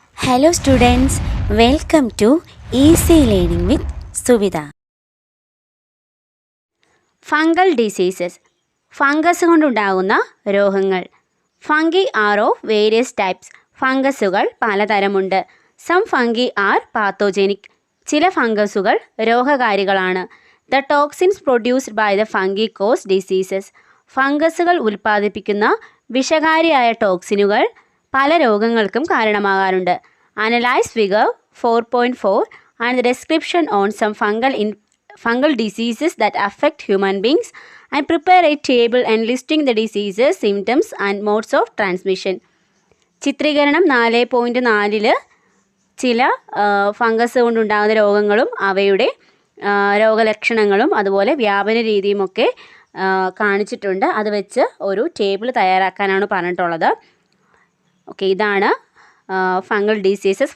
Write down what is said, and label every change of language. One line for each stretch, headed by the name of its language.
English: Hello students, welcome to Easy Learning with Suvida.
Malayalam: Fungal diseases, fungus കൊണ്ടുണ്ടാകുന്ന രോഗങ്ങൾ.
English: Fungi are of various types.
Malayalam: ഫംഗസുകൾ പലതരമുണ്ട്.
English: Some fungi are pathogenic.
Malayalam: ചില ഫംഗസുകൾ രോഗകാരികളാണ്.
English: The toxins produced by the fungi cause diseases.
Malayalam: ഫംഗസുകൾ ഉൽപ്പാദിപ്പിക്കുന്ന വിഷകാരിയായ ടോക്സിനുകൾ പല രോഗങ്ങൾക്കും കാരണമാകാറുണ്ട്.
English: Analyze figure 4.4 and the description on some fungal diseases that affect human beings, and prepare a table enlisting the diseases, symptoms and modes of transmission.
Malayalam: ചിത്രീകരണം 4.4 ചില fungus കൊണ്ടുണ്ടാകുന്ന രോഗങ്ങളും അവയുടെ രോഗലക്ഷണങ്ങളും അതുപോലെ വ്യാപന രീതിയുമൊക്കെ കാണിച്ചിട്ടുണ്ട്. അത് വെച്ച് ഒരു ടേബിൾ തയ്യാറാക്കാനാണ് പറഞ്ഞിട്ടുള്ളത്. ഓക്കെ, ഇതാണ് ഫംഗൽ ഡിസീസസ്.